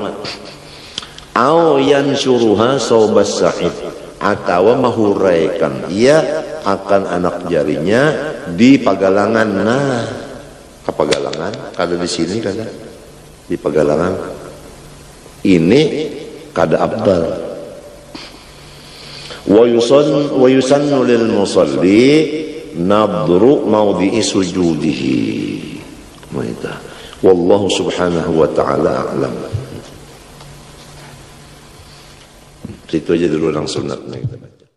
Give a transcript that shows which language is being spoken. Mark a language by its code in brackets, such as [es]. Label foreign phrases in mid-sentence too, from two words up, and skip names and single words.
[ar] أو ينشرها ثوب الساعد, [bjn] atau mahuraikan ia akan anak jarinya di pagalangan. Nah kepagalangan kada di sini kada di pagalangan ini kada abdal. [ar] ويسن للمصلي نظر موضع سجوده. والله سبحانه وتعالى أعلم. [bjn] Situ aja dulu orang sunatnya kita baca.